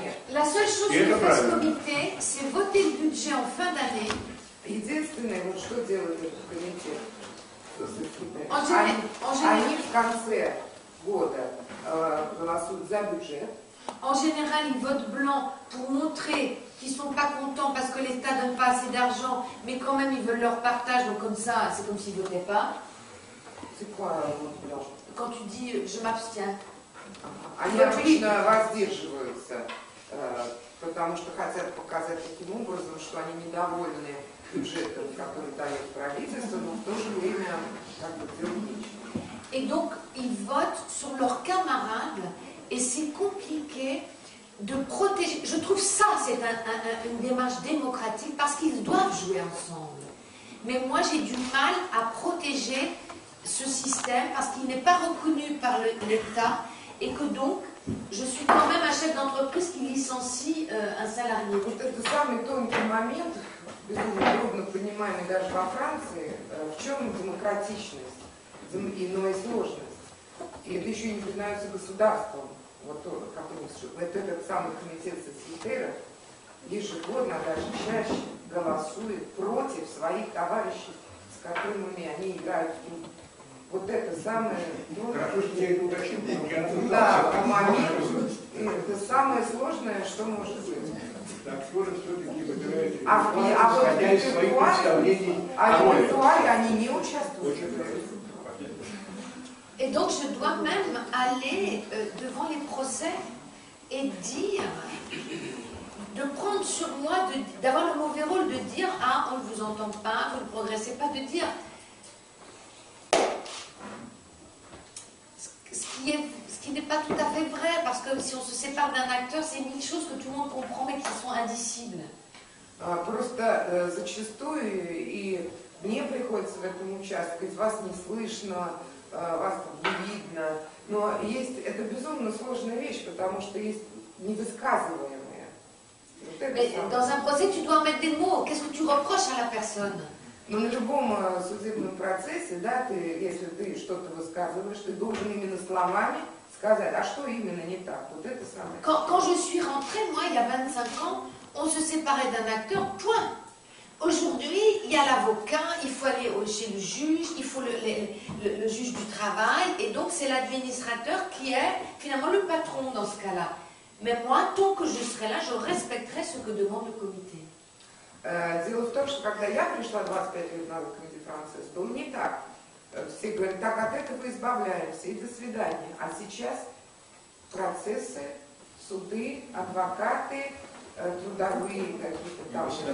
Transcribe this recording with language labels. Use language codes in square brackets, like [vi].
[fr] La seule chose que fait ce comité, c'est voter le budget en fin d'année. [ru] Единственное, вот что делает этот комитет, они в конце года голосуют за бюджет. [fr] En général, ils votent blanc pour montrer qu'ils ne sont pas contents parce que l'État ne donne pas assez d'argent, mais quand même ils veulent leur partage, donc comme ça, c'est comme s'ils ne votaient pas. C'est quoi vote blanc? Quand tu dis je m'abstiens. [ru] Они обычно воздерживаются, потому что хотят показать таким образом, что они недовольны бюджетом, который дает правительство, но в то же время как бы делают ничего. [fr] Et donc, ils votent sur leurs camarades et c'est compliqué de protéger. Je trouve ça, c'est une démarche démocratique parce qu'ils doivent jouer ensemble. Mais moi, j'ai du mal à protéger ce système parce qu'il n'est pas reconnu par l'État et que donc, je suis quand même un chef d'entreprise qui licencie un salarié. [ru] Это самый тонкий момент, безумно трудно понимаемый даже во Франции, в чем демократичность, но и сложность. И это еще не признается государством. Вот этот самый комитет социетера ежегодно, даже чаще, голосует против своих товарищей, с которыми они играют в игру. Вот это самое... Хорошо, что я это уточнил, я Да, момент это самое сложное, что может быть. Так что же все-таки выбираете? Исходя из своих представлений о ритуале они не участвуют. [fr] Et donc je dois même aller devant les procès et dire, de prendre sur moi, d'avoir le mauvais rôle de dire « Ah, on ne vous entend pas, vous ne progressez pas », de dire ce qui n'est pas tout à fait vrai, parce que si on se sépare d'un acteur, c'est mille choses que tout le monde comprend mais qui sont indicibles. [ru] Просто зачастую и мне приходится в этом участвовать, вас не слышно, вас не видно, но это безумно сложная вещь, потому что есть невысказываемые. [fr] Mais dans un procès, tu dois mettre des mots. Qu'est-ce que tu reproches à la personne? [ru] Но на любом судебном процессе, да, если ты что-то высказываешь, ты должен именно словами сказать, а что именно не так. Вот это самое. [fr] Quand je suis rentrée, moi, il y a 25 ans, on se séparait d'un acteur, point. Aujourd'hui, il y a l'avocat, il faut aller chez le juge, il faut le juge du travail, et donc c'est l'administrateur qui est finalement le patron dans ce cas-là. Mais moi, tant que je serai là, je respecterai ce que demande le comité. [ru] Дело в том, что когда я пришла 25 лет назад в комитет Францесс, было не так. Все говорят, так от этого избавляемся, и до свидания. А сейчас процессы, суды, адвокаты, трудовые какие-то там.